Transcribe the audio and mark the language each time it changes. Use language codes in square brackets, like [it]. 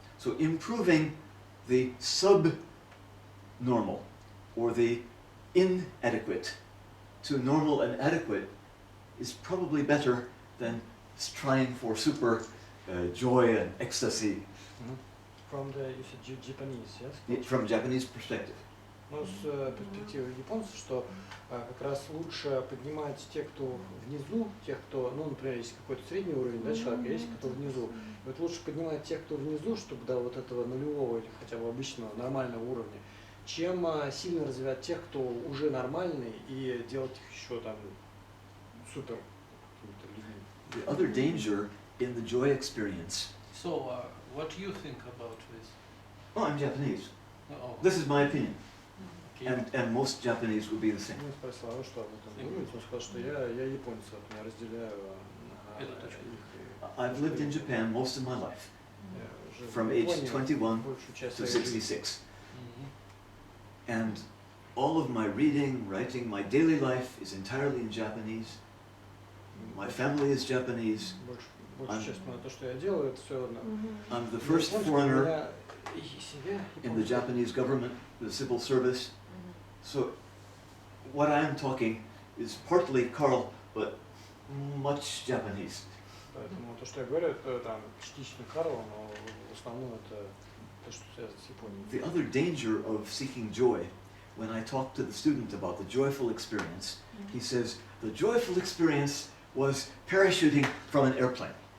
[en] So improving the subnormal or the inadequate to normal and adequate is probably better than trying for super joy and ecstasy From the, you said Japanese, yes? from Japanese perspective. [ru] Ну, с перспективы японцев, что как раз лучше поднимать тех, кто внизу, тех, кто, ну, например, есть какой-то средний уровень, да, человека, есть кто внизу. И вот лучше поднимать тех, кто внизу, чтобы до вот этого нулевого или хотя бы обычного нормального уровня, чем сильно развивать тех, кто уже нормальный, и делать их еще там супер какими-то людьми. [en] The other danger in the joy experience. So, what do you think about this? Oh, I'm Japanese. Oh, This is my opinion. okay. And most Japanese would be the same. [ru] Ну, спросил, а вы что об этом думаете? Он сказал, что я японец, вот, я разделяю Эту точку. их. [en] I've lived in Japan most of my life, [ru] Я жил [en] from [ru] в [en] age [ru] Японии [en] 21 [ru] большую часть [en] to [ru] своей жизни. [en] 66. Мгм. And all of my reading, writing, my daily life is entirely in Japanese. My family is Japanese. [ru] Большую часть то, что я делаю, это все [en] I'm the first foreigner in the Japanese. Japanese government, the civil service. So what I am talking is partly Carl, but much Japanese. [ru] Поэтому то, что я говорю, это там частично Карл, но в основном это то, что связано с Японией. [en] The other danger of seeking joy, when I talk to the student about the joyful experience, he says, the joyful experience was parachuting from an airplane.